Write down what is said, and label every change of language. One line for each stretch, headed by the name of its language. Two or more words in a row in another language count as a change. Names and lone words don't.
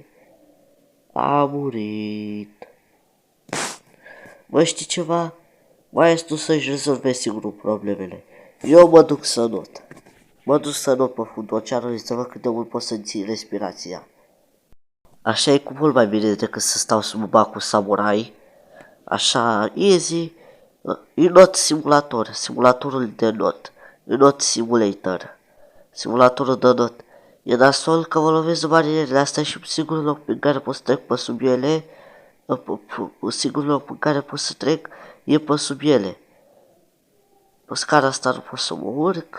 Romanian: A murit. Bă, știi ceva? Maestru să-și rezolve singurul problemele. Eu mă duc să not. Pe fundul oceanului să văd cât de mult pot să ții respirația. Așa e cu mult mai bine decât să stau sub bacul samurai. Așa,
English: easy. Not simulator,
Romanian: simulatorul de not.
English: Not simulator.
Romanian: Simulatorul de not. E nasol că mă lovesc de barierele astea și singurul loc pe care pot să trec pe sub ele, singurul loc pe care pot să trec e pe sub ele. Pe scara asta nu pot să mă urc.